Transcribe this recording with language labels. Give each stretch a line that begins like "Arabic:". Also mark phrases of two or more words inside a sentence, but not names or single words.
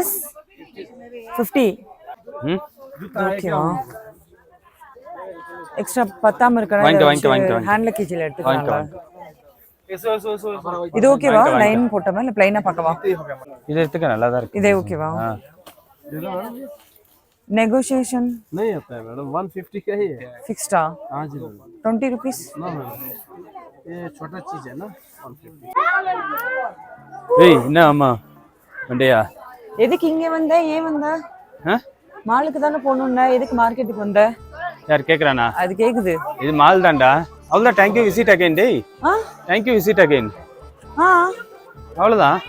Tamil: 50. ஓகேவா? எக்ஸ்ட்ரா பத்தாம இருக்கறனால
English: hand luggage
Tamil: எடுத்துக்கலாம். இது ஓகேவா? லைன் போட்டமா இல்ல ப்ளைனா பார்க்கவா? இது எடுத்துக்க, நல்லா தான் இருக்கு. இதே ஓகேவா?
Hindi: नेगोशिएशन नहीं होता है मैडम, 150 का ही है। फिक्स्ड? हाँ जी, 20 रुपीस। ना ये छोटा चीज है ना, 150।
Tamil: ஏய், என்ன அம்மா வண்டியா? எதுக்கு இங்க வந்த? ஏன் வந்த? மாலுக்கு தானே போகணும்னா எதுக்கு மார்க்கெட்டுக்கு வந்த? யார் கேக்குறானா? அது கேக்குது. இது மால் தான்டா. அவ்வளவுதான்.
English: thank you, visit again.
Tamil: டேய்,
English: thank you, visit again.
Tamil: அவ்வளவுதான்.